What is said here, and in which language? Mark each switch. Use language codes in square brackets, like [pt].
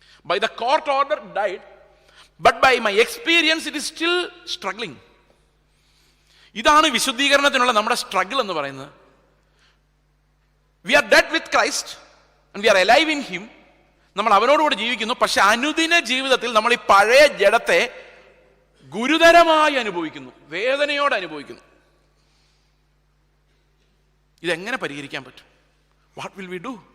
[en] By the court order it died, but by my experience it is still struggling. [ml] ഇതാണ് വിശുദ്ധീകരണത്തിനുള്ള നമ്മുടെ struggle എന്ന് പറയുന്നത്. [en] We are dead with Christ and we are alive in him. [ml] നമ്മൾ അവനോടുകൂടി ജീവിക്കുന്നു. പക്ഷെ അനുദിന ജീവിതത്തിൽ നമ്മൾ ഈ പഴയ ജഡത്തെ ഗുരുതരമായി അനുഭവിക്കുന്നു, വേദനയോടെ അനുഭവിക്കുന്നു. ഇതെങ്ങനെ പരിഹരിക്കാൻ പറ്റും? [en] What will we do?